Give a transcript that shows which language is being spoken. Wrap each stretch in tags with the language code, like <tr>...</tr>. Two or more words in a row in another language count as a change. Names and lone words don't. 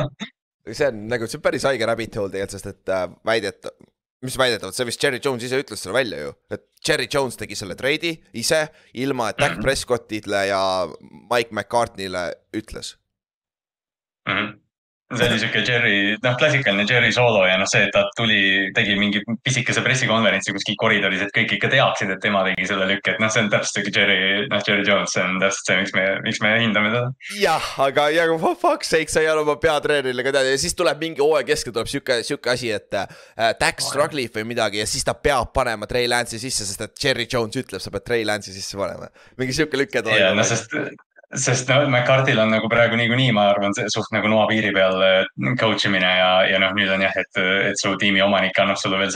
<et>see on nagu , see on päris haige</et> <en>rabbit hole</en> <et>tegelikult , sest et mis väidetavalt , see vist Jerry Jones ise ütles selle välja ju , et Jerry Jones tegi selle treidi ise ilma , et Dak Prescottile ja Mike McCartney'le ütles . see oli siuke Jerry , klassikaline Jerry soolo ja see , et ta tegi mingi pisikese pressikonverentsi kuskil koridoris , et kõik ikka teaksid , et tema tegi selle lükke , et see on täpselt siuke Jerry Jones , see on täpselt see , miks me hindame teda . jah , aga</et> <en>for fuck's sake ,</en> <et>sa ei ole oma peatreenerile ka teada ja siis tuleb mingi hooaja keskel tuleb siuke asi , et Dak struggle ib või midagi ja siis ta peab panema Trey Lance'i sisse , sest et Jerry Jones ütleb , sa pead Trey Lance'i sisse panema . mingi siuke lüke tuleb . sest McCarthy'l on nagu praegu niikuinii , ma arvan , suht nagu noa piiri peal coach imine ja nüüd on jah , et su tiimi omanik annab sulle veel</et>